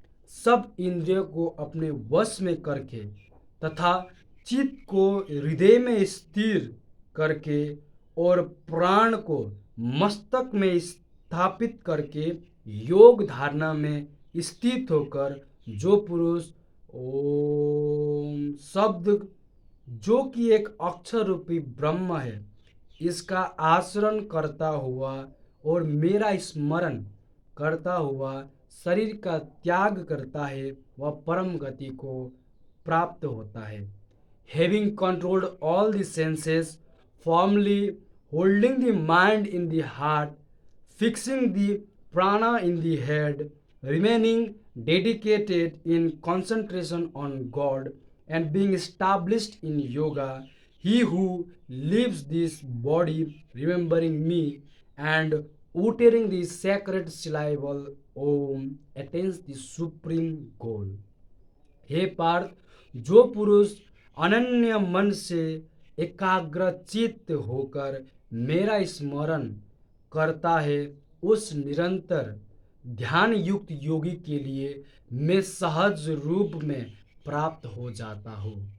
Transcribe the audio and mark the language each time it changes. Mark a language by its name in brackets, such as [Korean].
[Hindi] सब इंद्रियों को अपने वश में करके तथा चित्त को हृदय में स्थिर करके और प्राण को मस्तक में स्थापित करके योग धारणा में स्थित होकर जो पुरुष ओम शब्द जो कि एक अक्षर रूपी ब्रह्म है, इसका आचरण करता हुआ और मेरा स्मरण करता हुआ शरीर का त्याग करता है, वह परम गति को प्राप्त होता है. [English] Having controlled all the senses, firmly holding the mind in the heart, fixing the prana in the head, remaining dedicated in concentration on God, and being established in yoga, he who leaves this body remembering me and uttering the sacred syllable Om attains the supreme goal. [Hindi] हे पार्थ, जो पुरुष अनन्य मन से एकाग्रचित्त होकर मेरा स्मरण करता है, उस निरंतर ध्यान युक्त योगी के लिए मैं सहज रूप में प्राप्त हो जाता हूँ.